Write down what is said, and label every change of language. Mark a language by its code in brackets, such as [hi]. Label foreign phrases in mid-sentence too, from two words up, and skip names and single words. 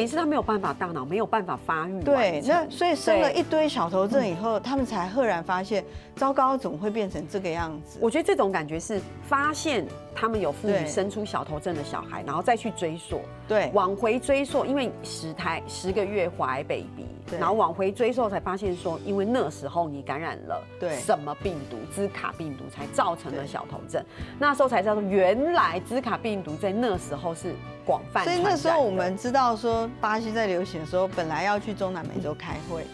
[zh] 等於是他沒有辦法，大腦沒有辦法發育。對，那所以生了一堆小頭症以後，他們才赫然發現，糟糕，怎麼會變成這個樣子？我覺得這種感覺是發現他們有婦女生出小頭症的小孩，然後再去追溯，對，往回追溯，因為10個月懷 baby。然後往回追溯才發現說，因為那時候你感染了什麼病毒，茲卡病毒才造成了小頭症。那時候才知道原來茲卡病毒在那時候是廣泛傳染的。所以那時候我們知道說，巴西在流行的時候，本來要去中南美洲開會，